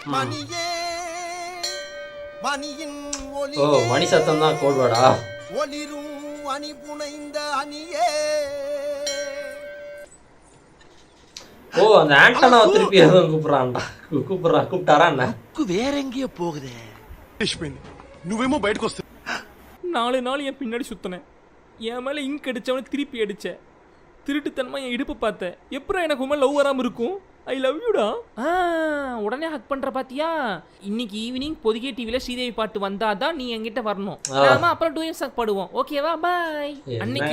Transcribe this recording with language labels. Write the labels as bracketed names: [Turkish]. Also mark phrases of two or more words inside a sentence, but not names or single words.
[Tamil] ஓ, மணி சத்தம் தான் [English] code word? [Tamil] ஒளிரும் அணி புனைந்த அணியே. ஓ, அந்த ஆண்டனா திருப்பி எதுவும் கூப்பிட்டாரா என்ன? வேற எங்கேயோ போகுதே. [Telugu] నువ్వేమో బయటకు వస్తా. [Tamil] 4 நாள் என் பின்னாடி சுத்தினேன். என் மேல இங்க் அடிச்சவனை திருப்பி அடிச்ச. திருட்டுத்தனமா என் இடுப்பு பார்த்தேன். எப்பறம் எனக்கு உண்மை லவ் வராம இருக்கும்? [English] I love you. [Tamil] உடனே ஹக் பண்ற பாத்தியா? இன்னைக்கு ஈவினிங் பொதிகை டிவில ஸ்ரீதேவி பாட்டு வந்தாதான் நீ என்கிட்ட வரணும். நாம அப்புறம் [English] duet song [Tamil] பாடுவோம். ஓகேவா? பாய்.